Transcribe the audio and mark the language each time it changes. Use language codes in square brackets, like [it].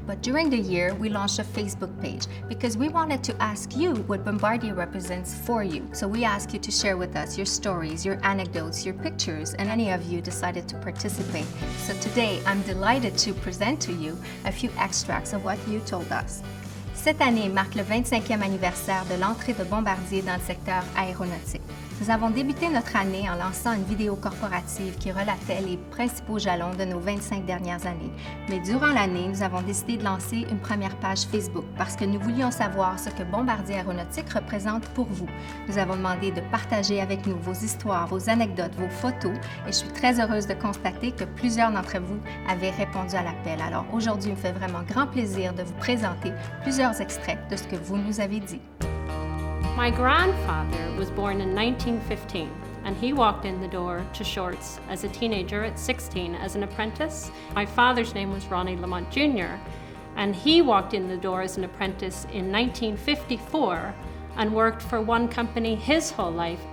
[en] But during the year, we launched a Facebook page because we wanted to ask you what Bombardier represents for you. So we asked you to share with us your stories, your anecdotes, your pictures, and any of you decided to participate. So today, I'm delighted to present to you a few extracts of what you told us. [fr] Cette année marque le 25e anniversaire de l'entrée de Bombardier dans le secteur aéronautique. Nous avons débuté notre année en lançant une vidéo corporative qui relatait les principaux jalons de nos 25 dernières années. Mais durant l'année, nous avons décidé de lancer une première page Facebook parce que nous voulions savoir ce que Bombardier Aéronautique représente pour vous. Nous avons demandé de partager avec nous vos histoires, vos anecdotes, vos photos et je suis très heureuse de constater que plusieurs d'entre vous avaient répondu à l'appel. Alors aujourd'hui, il me fait vraiment grand plaisir de vous présenter plusieurs extraits de ce que vous nous avez dit. [en] My grandfather was born in 1915, and he walked in the door to Shorts as a teenager at 16 as an apprentice. My father's name was Ronnie Lamont Jr., and he walked in the door as an apprentice in 1954 and worked for one company his whole life.